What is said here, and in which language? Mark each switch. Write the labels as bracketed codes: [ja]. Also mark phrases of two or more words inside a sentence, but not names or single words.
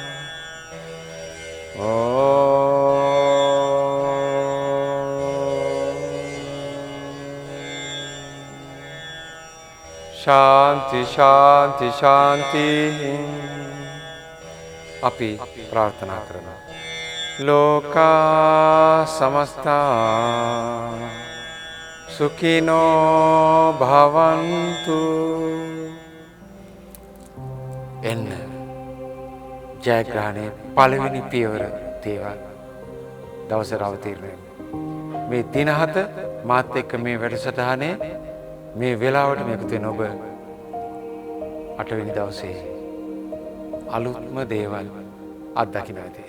[sa] शांति शांति शांति. [hi] अपि प्रार्थना करना. [sa] लोका समस्ता सुखिनो भवन्तु. [si] එන්න ජයග්‍රහණයේ පළවෙනි පියවර දේවල් දවසේ අවතීර්ණය. මේ දින 7 මාත් එක්ක මේ වැඩසටහනේ මේ වෙලාවට මේක තියෙන ඔබ 8 වෙනි දවසේ අලුත්ම දේවල් අත්දකින්න ඇති.